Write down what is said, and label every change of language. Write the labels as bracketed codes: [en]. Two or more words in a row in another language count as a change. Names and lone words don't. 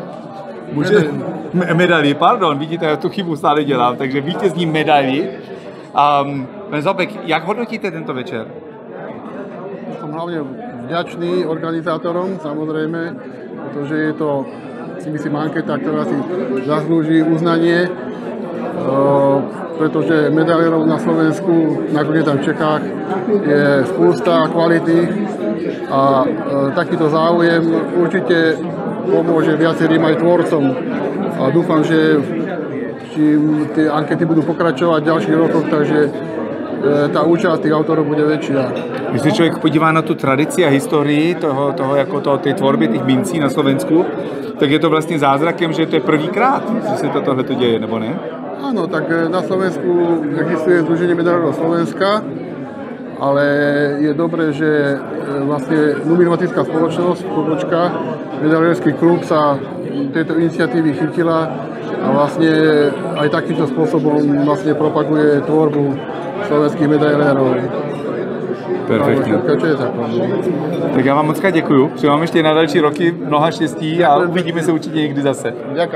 [cs] Medaili, pardon, vidíte, já tu chybu stále dělám, takže vítězní medaili. Pan Zobek, jak hodnotíte tento večer? [sk] Som hlavne vďačný organizátorom, samozrejme, pretože je to, si myslím, anketa, ktorá si zaslúži uznanie, pretože medailérov na Slovensku, nakoniec aj v Čechách, je spústa kvality a takýto záujem určite pomôže viacerým aj tvorcom. A dúfam, že čím tie ankety budú pokračovať v ďalších rokoch, takže tá účast tých autorov bude väčšia. [cs] Když se člověk podívá na tu tradici a historii té tvorby těch mincí na Slovensku, tak je to vlastně zázrakem, že to je prvýkrát, že se tohleto děje, nebo ne? [sk] Áno, tak na Slovensku existuje Združenie medailérov Slovenska, ale je dobré, že vlastne numismatická spoločnosť, medailérsky klub sa tejto iniciatívy chytila a vlastne aj takýmto spôsobom vlastne propaguje tvorbu slovenských medailérov. [cs] Perfektně. Tak já vám moc děkuju. Přeji vám ještě na další roky mnoha štěstí a uvidíme se určitě někdy zase. Děkuji.